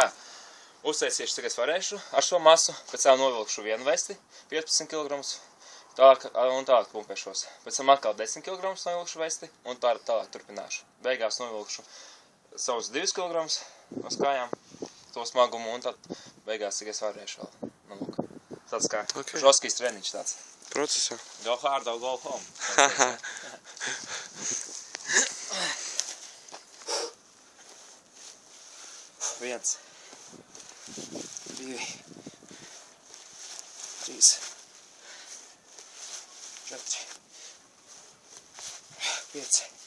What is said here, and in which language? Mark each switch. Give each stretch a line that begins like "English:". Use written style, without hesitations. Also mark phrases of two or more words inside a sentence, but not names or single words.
Latvian: Uztaisīšu, cik es varēšu ar šo masu, pēc tam novilkšu vienu vesti, 15 kg, un tālāk pumpēšos. Pēc tam atkal 10 kg novilkšu vesti, un tālāk turpināšu. Beigās novilkšu savus 2 kg uz kājām, to smagumu, un tad beigās, cik es varēšu vēl. Nu, lūk. Tāds kā žoskijs treniņš tāds. Procesā.
English: Go hard or go home.
Latvian: Viens. 2. 3. 4. 5.